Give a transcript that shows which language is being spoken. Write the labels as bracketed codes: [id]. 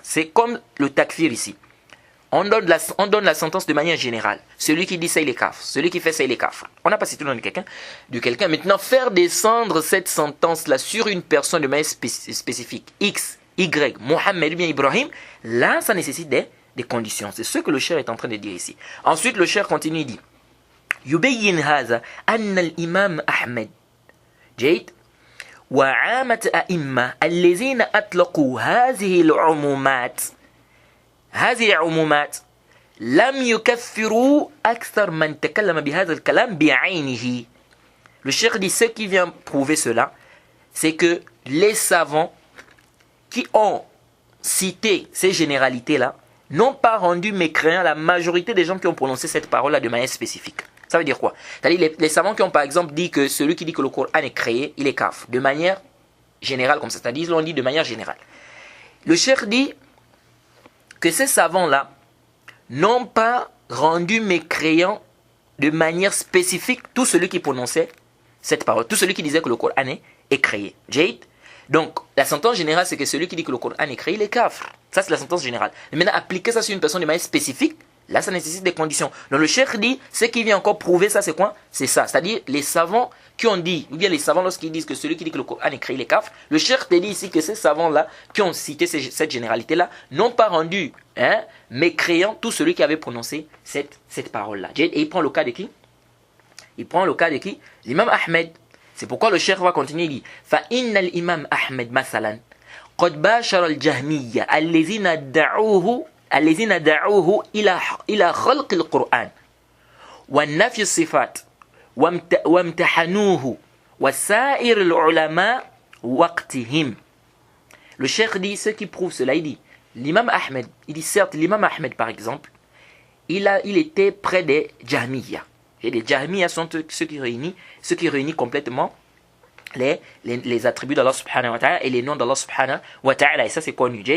[fr] C'est comme le takfir ici. On donne la sentence de manière générale. Celui qui dit ça, il est kafir. Celui qui fait ça, il est kafir. On n'a pas cité le nom de quelqu'un. Maintenant, faire descendre cette sentence-là sur une personne de manière spécifique, X, Y, Mohammed, bien Ibrahim, là, ça nécessite des conditions. C'est ce que le cheikh est en train de dire ici. Ensuite, le cheikh continue, il dit [ar] يبين هذا أن الإمام أحمد جيد وعامة أئمة الذين أطلقوا هذه العمومات لم يكفروا أكثر من تكلم بهذا الكلام بعينه. [fr] Le cheikh dit ce qui vient prouver cela, c'est que les savants qui ont cité ces généralités-là n'ont pas rendu mécréants la majorité des gens qui ont prononcé cette parole-là de manière spécifique. Ça veut dire quoi? C'est-à-dire les savants qui ont par exemple dit que celui qui dit que le Coran est créé, il est kafir, de manière générale comme ça. C'est-à-dire ils l'ont dit de manière générale. Le cheikh dit que ces savants-là n'ont pas rendu mécréant de manière spécifique tout celui qui prononçait cette parole, tout celui qui disait que le Coran est créé. Jade. Donc, la sentence générale, c'est que celui qui dit que le Coran est créé, il est kafir. Ça, c'est la sentence générale. Mais maintenant, appliquer ça sur une personne de manière spécifique, là, ça nécessite des conditions. Donc, le cheikh dit, ce qui vient encore prouver ça, c'est quoi? C'est ça. C'est-à-dire, les savants qui ont dit, ou bien les savants, lorsqu'ils disent que celui qui dit que le Coran est créé, il est kafir, le cheikh te dit ici que ces savants-là, qui ont cité cette généralité-là, n'ont pas rendu mécréant tout celui qui avait prononcé cette parole-là. Et il prend le cas de qui? Il prend le cas de qui? L'imam Ahmed. C'est pourquoi le cheikh va continuer, il dit [ar] فَإِنَّ الْإِمَامَ أحمد مثلا قد باشر الجهمية الذين دعوه إلى خلق القرآن والنفي الصفات وامتحنوه وسائر العلماء وقتهم. [fr] Le cheikh dit ce qui prouve cela, il dit l'imam Ahmed, il dit certes l'imam Ahmed par exemple, il était près des Jahmiyyah. Et les Jahmiyyah sont ceux qui réunissent complètement les attributs d'Allah subhanahu wa ta'ala et les noms d'Allah subhanahu wa ta'ala. Et ça c'est connu.